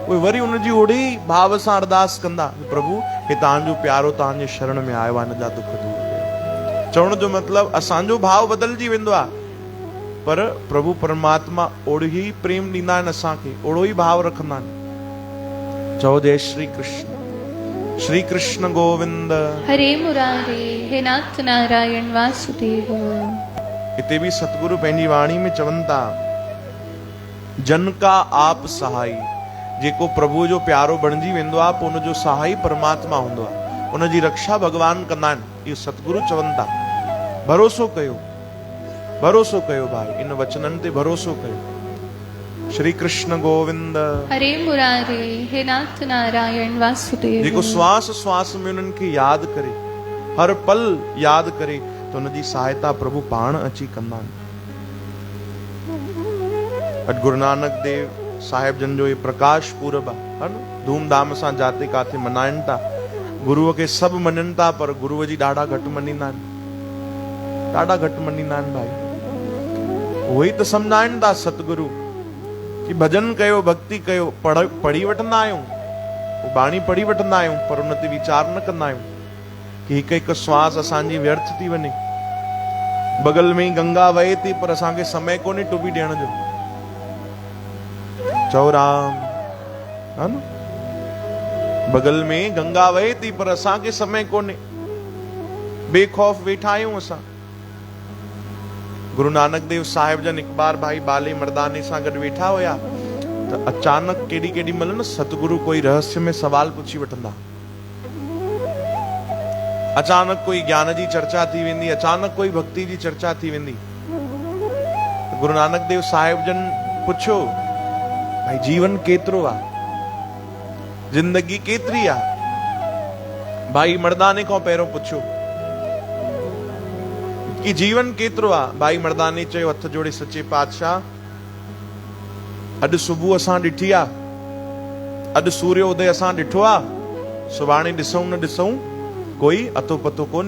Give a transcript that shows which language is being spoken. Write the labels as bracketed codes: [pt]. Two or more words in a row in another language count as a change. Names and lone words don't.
[sd] उहे वरी उनजी ओड़े ई भाव सां अरदास कंदा, प्रभु हे तव्हांजो प्यारो तव्हांजे शरण में आयो आहे, हिन जा दुख दूर कयो। चवण जो मतिलबु असांजो भाव बदिलजी वेंदो आहे, पर प्रभु परमात्मा ओड़ो ई प्रेम ॾींदा आहिनि असांखे, ओड़ो ई भाव रखंदा आहिनि। चओ जय श्री कृष्ण। श्री कृष्ण गोविंद। हरे मुरारे हे नाथ नारायण वासुदेव। हिते बि सतगुरु पंहिंजी वाणी में चवनि था, [pa] ਜਨ ਕਾ ਆਪ ਸਹਾਈ। [sd] जेको प्रभु जो प्यारो बणिजी वेंदो आहे, पोइ उनजो सहाई परमात्मा हूंदो आहे, उनजी रक्षा भगवान कंदा आहिनि। इहो सतगुरु चवनि था। भरोसो कयो, भरोसो कयो भाई, इन वचननि ते भरोसो कयो। श्री कृष्ण गोविंद। हरे मुरारे हे नाथ नारायण वासुदेव। जेको श्वास श्वास में उन्हनि खे यादि करे, हर पल यादि करे, त उनजी सहायता प्रभु पाण अची कंदा आहिनि। अॼु गुरु नानक देव साहिब जन जो ये प्रकाश पूरब आहे न, धूमधाम सां जाते काथे मनाइनि था। गुरुअ खे सभु मञनि था, पर गुरुअ जी ॾाढा घटि मञींदा आहिनि, ॾाढा घटि मञींदा आहिनि भाई। उहो ई त सम्झाइनि था सतगुरु कि भजन कयो, भक्ति कयो, पढ़ी वठंदा आहियूं, बाणी पढ़ी वठंदा आहियूं, पर उन ते वीचार न कंदा आहियूं कि हिकु हिकु श्वास असांजी व्यर्थ थी वञे। बगल में ई गंगा वहे थी, पर असांखे समय कोन्हे टुबी ॾियण जो। चओ राम। हा न, बगल में गंगा वहे थी, पर असांखे समय कोन्हे, बेखौफ वेठा आहियूं असां। गुरु नानक देव साहिब जन हिकु बार भाई बाले मर्दाने सां गॾु वेठा हुया, त अचानक केॾी महिल न सतगुरु कोई रहस्य में सवाल पुछी वठंदा। अचानक कोई ज्ञान जी चर्चा थी वेंदी, अचानक कोई भक्ति जी चर्चा थी वेंदी। गुरु नानक देव साहिब जन पुछो, भाई जीवन केतिरो आहे, जिंदगी केतिरी आहे। भाई मर्दाने खां पहिरियों पुछो कि जीवन केतिरो आहे। भाई मर्दाने चयो हथ जोड़े, सचे पातशाह, अॼु सुबुह असां ॾिठी आहे, अॼु सूर्योदय असां ॾिठो आहे, सुभाणे ॾिसूं न ॾिसूं कोई अतो पतो कोन्हे।